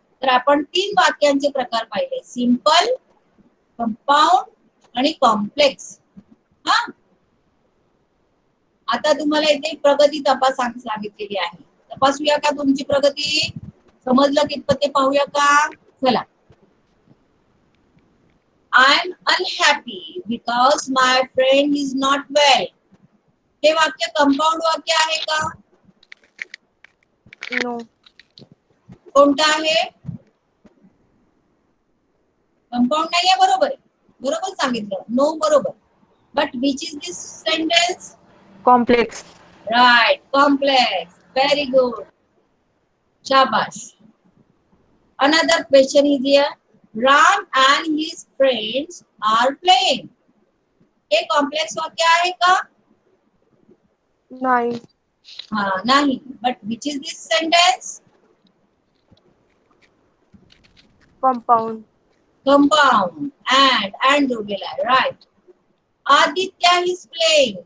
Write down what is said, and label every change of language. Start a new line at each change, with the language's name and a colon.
Marathi: तर आपण 3 वाक्यांचे प्रकार पाहिले, सिंपल, कंपाऊंड आणि कॉम्प्लेक्स. हा, आता तुम्हाला इथे प्रगती सांगितलेली आहे. तपासूया का तुमची प्रगती? समजलं कितपत ते पाहूया का? चला.
English: I'm unhappy because my friend is not well.
Marathi: हे वाक्य कंपाऊंड वाक्य आहे का?
English: No.
Marathi: कोणतं आहे?
English: compound
Marathi: नाहीये. बरोबर सांगितलं.
English: no
Marathi: बरोबर.
English: But which is this sentence? Complex. Right, complex. Very good.
Marathi: शाबाश.
English: Another question is here. Ram and his friends are playing.
Marathi: हे कॉम्प्लेक्स वाक्य आहे का? नाही. नाही.
English: But which is this sentence? Compound. Compound. and
Marathi: जोडलेला आहे.
English: Right. Aditya is playing.